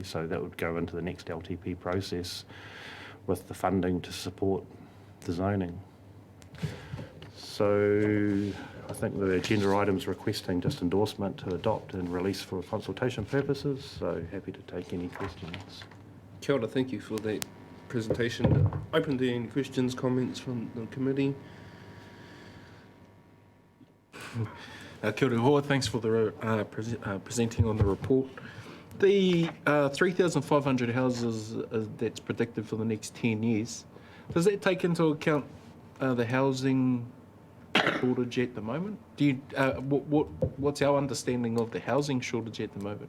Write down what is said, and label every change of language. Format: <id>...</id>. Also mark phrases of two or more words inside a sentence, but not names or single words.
<en>So that would go into the next LTP process with the funding to support the zoning. So I think the agenda item's requesting just endorsement to adopt and release for consultation purposes. So happy to take any questions.</en> <mi>Kia ora,</mi> <en>thank you for that presentation. Open to any questions, comments from the committee.</en> <mi>Kia ora hoa,</mi> <en>thanks for the presenting on the report. The 3,500 houses that's predicted for the next 10 years, does that take into account the housing shortage at the moment? Do you what's our understanding of the housing shortage at the moment?</en>